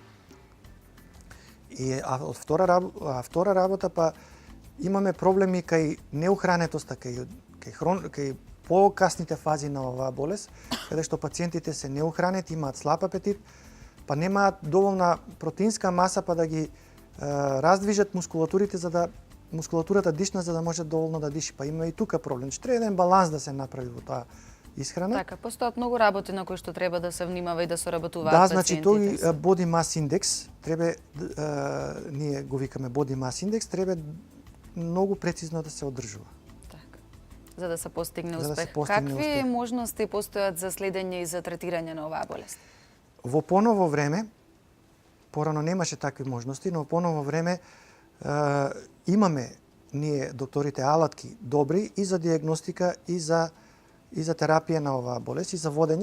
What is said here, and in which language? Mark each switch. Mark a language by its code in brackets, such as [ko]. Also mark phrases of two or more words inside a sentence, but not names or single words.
[mk] Втора работа па имаме проблеми кај неухранетоста, кај покасните фази на оваа болест, каде што пациентите се неухранети, имаат слаб апетит, па немаат доволна протеинска маса па да ги раздвижат мускулатурата дишна за да може доволно да диши. Па има и тука проблем. Треба еден баланс да се направи во тоа исхрана. Така, постојат многу работи на кои што треба да се внимава и да се работуваат пациентите. Да, значи тој [en] body mass index [mk] треба ние го викаме [en] body mass index, [mk] треба многу прецизно да се одржува. Така. За да се постигне успех. Какви можности постојат за следење и за третирање на оваа болест? Во поново време, порано немаше такви можности, но во поново време имаме ние докторите алатки добри и за диагностика и за терапија на оваа болест и за водење.